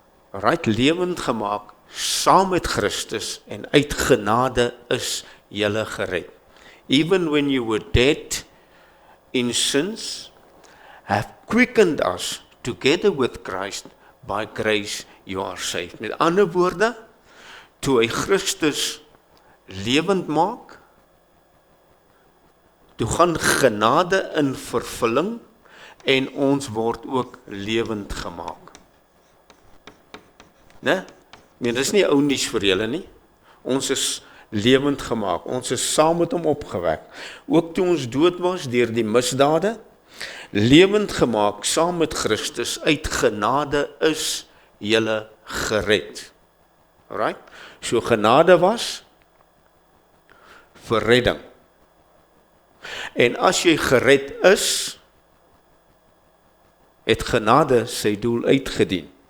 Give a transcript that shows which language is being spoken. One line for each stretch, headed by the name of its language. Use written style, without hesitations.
Afrikaans: Alright, lewend gemaak saam met Christus en uit genade is julle gered.
English: Even when you were dead in sins, have quickened us together with Christ, by grace you are saved.
Afrikaans: Met ander woorde, toe hy Christus lewend maak, toe gaan genade in vervulling en ons word ook lewend gemaak. Né? Nee, dis nie ou nuus vir julle nie. Ons is lewend gemaak. Ons is saam met hom opgewek. Ook toe ons dood was deur die misdade, lewend gemaak saam met Christus, uit genade is julle gered. Alright? So genade was vir redding. En as jy gered is, het genade sy doel uitgedien.